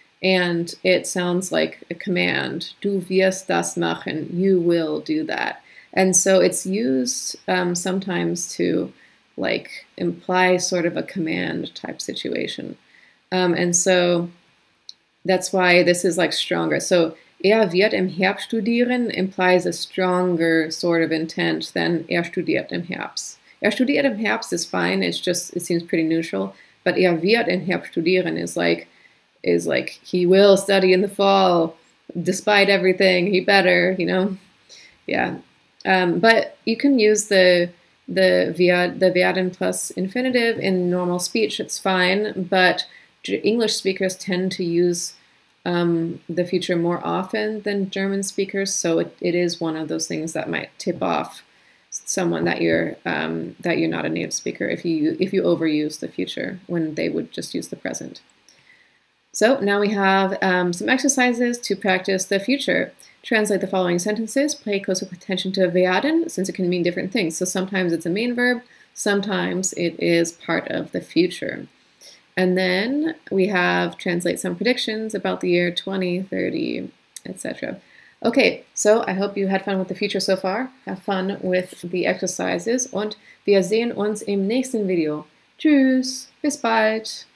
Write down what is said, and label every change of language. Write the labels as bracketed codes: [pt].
[en] And it sounds like a command. [de] Du wirst das machen, [en] you will do that. And so it's used sometimes to like imply sort of a command type situation. And so that's why this is like stronger. So [de] wird im Herbst studieren [en] implies a stronger sort of intent than [de] studiert im Herbst. Studiert im Herbst [en] is fine. It seems pretty neutral. But [de] wird im Herbst studieren [en] is like he will study in the fall, despite everything. He better, you know, yeah. But you can use the werden plus infinitive in normal speech. It's fine. But English speakers tend to use the future more often than German speakers, so it is one of those things that might tip off someone that you're not a native speaker if you overuse the future when they would just use the present. So now we have some exercises to practice the future. Translate the following sentences. Pay close attention to werden, since it can mean different things. So sometimes it's a main verb, sometimes it is part of the future. And then we have translate some predictions about the year 2030, etc. Okay, so I hope you had fun with the future so far. Have fun with the exercises [de] und wir sehen uns im nächsten Video. Tschüss, bis bald.